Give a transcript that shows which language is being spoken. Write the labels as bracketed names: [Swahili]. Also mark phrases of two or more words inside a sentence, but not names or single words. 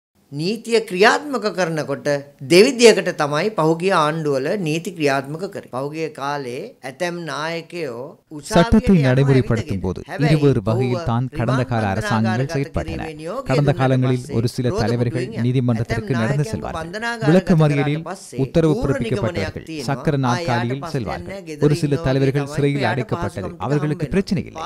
[Sinhala] නීතිය ක්‍රියාත්මක කරනකොට දෙවිදියකට තමයි පහුගිය ආණ්ඩුවල නීති ක්‍රියාත්මක කරේ. පහුගිය කාලේ ඇතැම් නායකයෝ [Tamil] சட்டத்தை நடைமுறைப்படுத்தும் போது இருவேறு வகையில் தான் கடந்த கால அரசாங்கங்கள் செயற்பட்டன. கடந்த காலங்களில் ஒரு சில தலைவர்கள் நீதிமன்றத்திற்கு நடந்து செல்வார்கள். விளக்கமறியலில் உத்தரவு பிறப்பிக்கப்பட்டவர்கள் சக்கர நாற்காலியில் செல்வார்கள். ஒரு சில தலைவர்கள் சிறையில் அடைக்கப்பட்டது அவர்களுக்கு பிரச்சனை இல்லை.